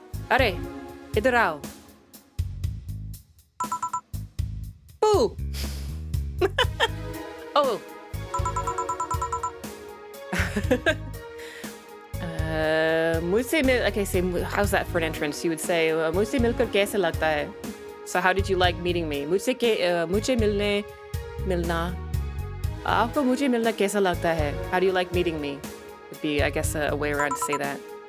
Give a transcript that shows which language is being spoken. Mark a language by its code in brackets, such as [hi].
[hi] अरे इधर आओ. Boo. Oh. मुझसे मिल. [en] Okay, say how's that for an entrance? You would say [hi] मुझसे मिलकर कैसा लगता है? [en] So how did you like meeting me? [hi] मुझे मिलना. आपको मुझे मिलना कैसा लगता है? [en] How do you like meeting me? Would be, I guess, a way around to say that.